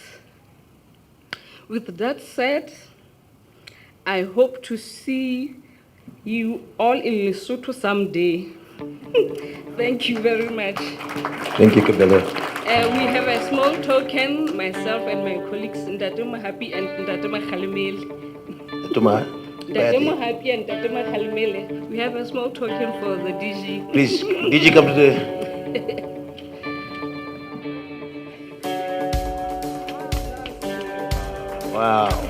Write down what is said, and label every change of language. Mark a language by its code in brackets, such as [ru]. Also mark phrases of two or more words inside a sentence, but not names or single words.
[en] With that said, I hope to see you all in Lesotho someday. Thank you very much. Thank you, Kabela. We have a small token, myself and my colleagues, Ntate Mohapi and Ntate Makgalemele. Tuma, Ntate Mohapi and Ntate Makgalemele. We have a small token for the DG. please, DG, come to the. Wow.